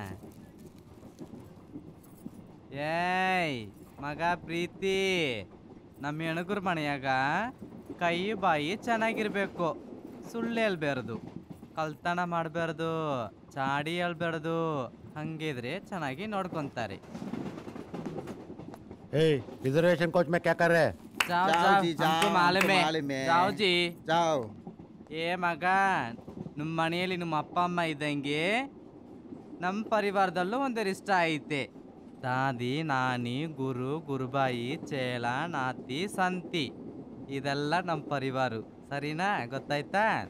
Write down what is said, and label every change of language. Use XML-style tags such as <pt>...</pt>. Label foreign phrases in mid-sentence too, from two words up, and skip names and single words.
<kn>ಏಯ್ ಮಗ ಪ್ರೀತಿ, ನಮ್ಮ ಹೆಣಗುರ ಮನೆಯಾಗ ಕೈ ಬಾಯಿ ಚೆನ್ನಾಗಿರ್ಬೇಕು. ಸುಳ್ಳು ಹೇಳ್ಬಾರ್ದು, ಕಳ್ತನ ಮಾಡಬಾರ್ದು, ಚಾಡಿ ಹೇಳ್ಬಾರ್ದು. ಹಂಗಿದ್ರೆ ಚೆನ್ನಾಗಿ ನೋಡ್ಕೊಂತಾರೆ.</kn> <en>reservation coach</en> <hi>में क्या कर रहे हैं? जाओ जी, हमको मालूम है. जाओ जी, जाओ.</hi> <kn>ಏ ಮಗ, ನಮ್ಮ ಮನೆಯಲ್ಲಿ ನಮ್ಮ ಅಪ್ಪ ಅಮ್ಮ ಇದ್ದಂಗೆ ನಮ್ಮ ಪರಿವಾರದಲ್ಲೂ ಒಂದರ ಇಷ್ಟ ಐತೆ. ದಾದಿ, ನಾನಿ, ಗುರು, ಗುರುಬಾಯಿ, ಚೇಲ, ನಾತಿ, ಸಂತಿ, ಇದೆಲ್ಲ ನಮ್ಮ ಪರಿವಾರ. ಸರಿನಾ? ಗೊತ್ತಾಯ್ತಾ?</kn>